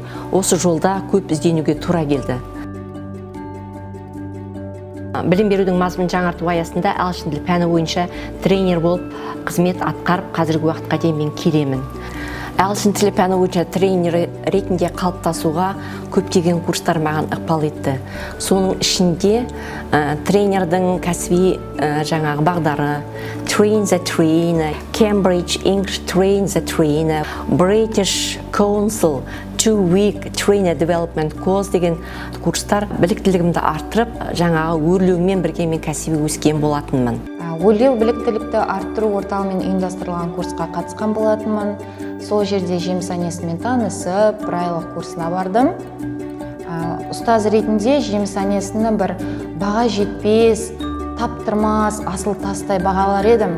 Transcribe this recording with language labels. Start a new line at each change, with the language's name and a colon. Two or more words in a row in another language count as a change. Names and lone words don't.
Kazakh: Осы жолда көп ізденуге тура келді. Білім берудің мазмұнын жаңарту аясында ағылшын тілі пәні бойынша тренер болып қызмет атқарып, қазіргі уақытқа дейін мен келемін. ағылшын тілі пәні бойынша тренер ретінде қалыптасуға көптеген курстар маған ықпал етті. Соның ішінде тренердің кәсіби жаңағы бағдары, Train the Trainer, Cambridge English Train the Trainer, British Council 2-week Trainer Development Course деген курстар біліктілігімді арттырып, жаңағы өрлеумен бірге мен кәсіби өскен болатынмын. Өрлеу біліктілікті арттыру орталығымен ұйымдастырылған курсқа қатысқан болатынмын. Сол жерде Жеміс Анесімен танысып, бір айлық курсына бардым. Ұстаз ретінде Жеміс Анесіні бір баға жетпес, таптырмас, асыл тастай бағалар едім.